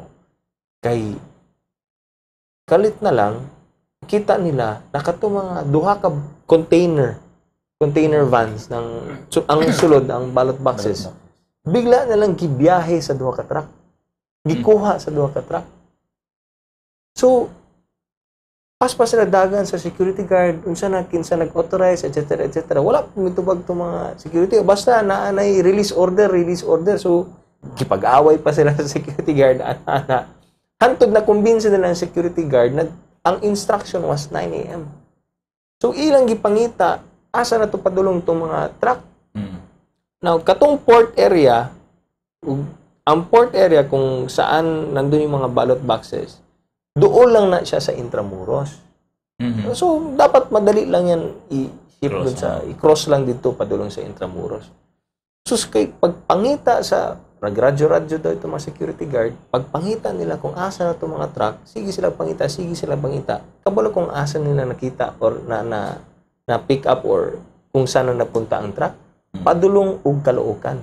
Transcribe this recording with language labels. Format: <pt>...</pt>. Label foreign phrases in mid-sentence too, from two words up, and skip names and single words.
<ceb>Kay kalit na lang, kita nila nakato mga duha ka</ceb> <en>container vans</en> <ceb>ng ang sulod ang</ceb> <en>ballot boxes.</en> <tl>Bigla na lang</tl> <ceb>gibiyahe sa duha ka truck. Gikuha sa duha ka truck. So, paspas sila dagan sa</ceb> <en>security guard,</en> <ceb>unsa na kinsa nag-authorize, etc. etc. Wala pa mitubag itong mga security. Basta naanay</ceb> <en>release order.</en> <ceb>So, kipag-away pa sila sa</ceb> <en>security guard.</en> <ceb>Ana. Hantod na kumbinsi nila ang</ceb> <en>security guard</en> <ceb>na ang</ceb> <en>instruction was</en> <ceb>9 a.m. So, ilang gipangita, asa na ito padulong itong mga truck.</ceb> <tl>Now, katong</tl> <en>port area,</en> <tl>ang</tl> <en>port area</en> <tl>kung saan nandun yung mga</tl> <en>ballot boxes,</en> <tl>doon lang na siya sa Intramuros. So, dapat madali lang yan i-cross lang dito padulong sa Intramuros.</tl> <ceb>So, kay pagpangita sa radyo-radyo daw itong mga</ceb> <en>security guard,</en> <ceb>pagpangita nila kung asa na itong mga truck, sige sila pangita. Kabalo kung asa nila nakita or na</ceb> <en>pick up</en> <ceb>or</ceb> <tl>kung saan na napunta ang truck,</tl> <ceb>padulong og Caloocan.</ceb>